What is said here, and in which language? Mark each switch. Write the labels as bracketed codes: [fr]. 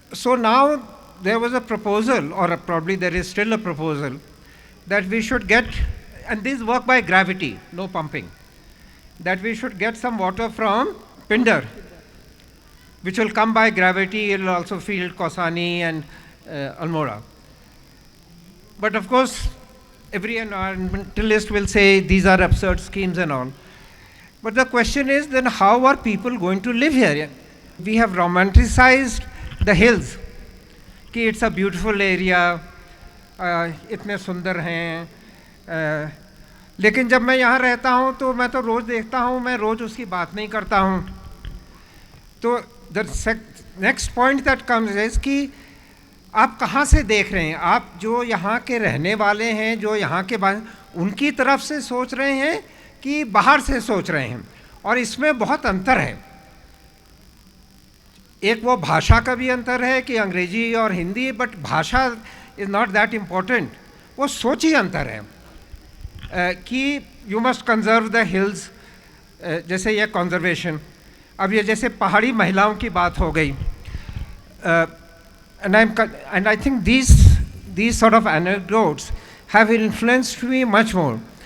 [en] So now there was a proposal, or probably there is still a proposal, that we should get, and these work by gravity, no pumping, that we should get some water from Pindar, which will come by gravity. It will also feed Kausani and Almora. But of course, every environmentalist will say these are absurd schemes and all. But the question is, then how are people going to live here? We have romanticized the hills, [hi] कि [en] it's a beautiful area, [hi] इतने सुंदर हैं, लेकिन जब मैं यहाँ रहता हूँ तो मैं तो रोज़ देखता हूँ, मैं रोज़ उसकी बात नहीं करता हूँ. तो [en] the next point that comes is [hi] कि आप कहाँ से देख रहे हैं? आप जो यहाँ के रहने वाले हैं, जो यहाँ के उनकी तरफ से सोच रहे हैं कि बाहर से सोच रहे हैं? और इसमें बहुत अंतर है। एक वो भाषा का भी अंतर है कि अंग्रेजी और हिंदी, [en] but भाषा is not that important, [hi] वो सोच ही अंतर है कि [en] you must conserve the hills, [hi] जैसे ये कंजर्वेशन। अब ये जैसे पहाड़ी महिलाओं की बात हो गई, [en] and I think these sort of anecdotes have influenced me much more.